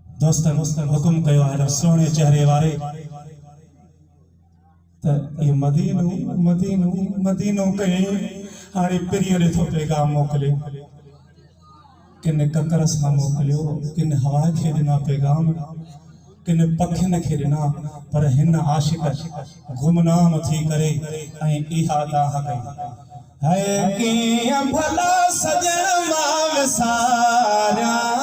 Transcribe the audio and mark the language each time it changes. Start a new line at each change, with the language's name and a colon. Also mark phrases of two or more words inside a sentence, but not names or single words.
Sindhi: दोस्तन हुकुम कयो है सोने चेहरे वाले ये मदीनो मदीनो मदीनो कहीं हाणे पिरियों ॾिठो पैगाम मोकिले किन ककर सां मोकिलियो किन हवा खे ॾिना पैगाम किन पखियुनि खे ॾिना पर हिन आशिक़ गुमनाम थी करे ऐं इहा दाह कई है कीअं भला सजण मां विसारिया